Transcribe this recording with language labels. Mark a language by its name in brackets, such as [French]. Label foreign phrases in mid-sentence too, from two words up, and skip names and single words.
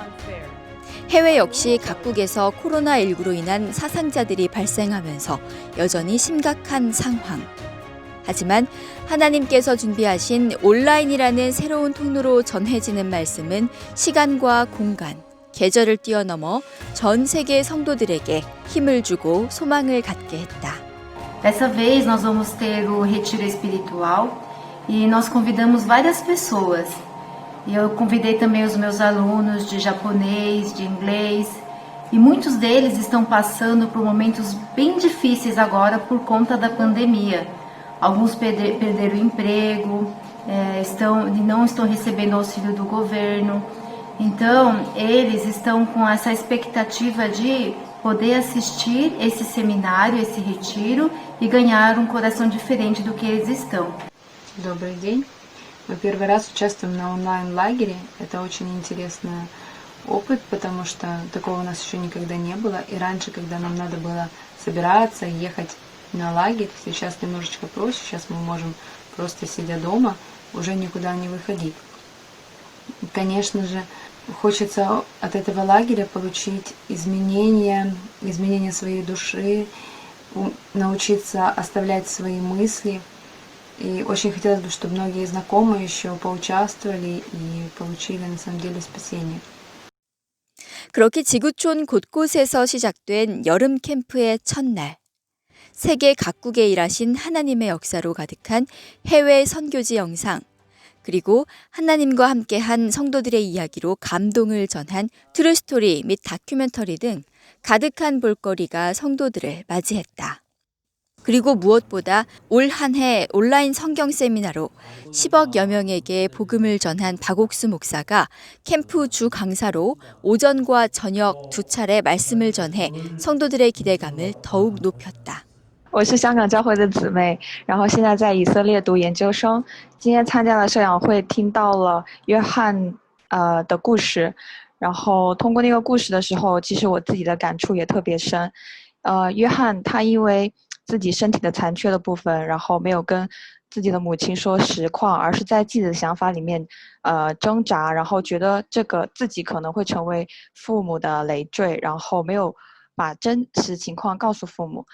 [Korean] 해외 역시 각국에서 코로나19로 인한 사상자들이 발생하면서 여전히 심각한 상황. 하지만 하나님께서 준비하신 온라인이라는 새로운 통로로 전해지는 말씀은 시간과 공간, 계절을 뛰어넘어 전 세계 성도들에게 힘을 주고 소망을 갖게 했다. [Portuguese] Dessa vez nós vamos ter o retiro espiritual e nós convidamos várias pessoas. E eu convidei também os meus alunos de japonês, de inglês, e muitos deles estão passando por momentos bem difíceis agora por conta da pandemia. Alguns perderam o emprego, não estão recebendo auxílio do governo. Então, eles estão com essa expectativa de poder assistir esse seminário, esse retiro и ganhar um coração diferente do que eles estão. [Russian] Добрый день. Мы первый раз участвуем на онлайн-лагере. Это очень интересный опыт, потому что такого у нас еще никогда не было. И раньше, когда нам надо было собираться, ехать на лагерь, сейчас немножечко проще. Сейчас мы можем просто сидя дома, уже никуда не выходить. Конечно же, хочется от этого лагеря получить изменения своей души, научиться оставлять свои мысли. И очень хотелось бы, чтобы многие знакомые еще поучаствовали и получили на самом деле спасение. [Korean] 그렇게 지구촌 곳곳에서 시작된 여름 캠프의 첫날. 세계 각국에 일하신 하나님의 역사로 가득한 해외 선교지 영상, 그리고 하나님과 함께한 성도들의 이야기로 감동을 전한 트루스토리 및 다큐멘터리 등 가득한 볼거리가 성도들을 맞이했다. 그리고 무엇보다 올 한 해 온라인 성경 세미나로 10억여 명에게 복음을 전한 박옥수 목사가 캠프 주 강사로 오전과 저녁 두 차례 말씀을 전해 성도들의 기대감을 더욱 높였다. [Chinese] 我是香港教会的姊妹，然后现在在以色列读研究生。今天参加了社养会，听到了约翰的故事，然后通过那个故事的时候，其实我自己的感触也特别深。约翰他因为自己身体的残缺的部分，然后没有跟自己的母亲说实况，而是在自己的想法里面挣扎，然后觉得这个自己可能会成为父母的累赘，然后没有把真实情况告诉父母。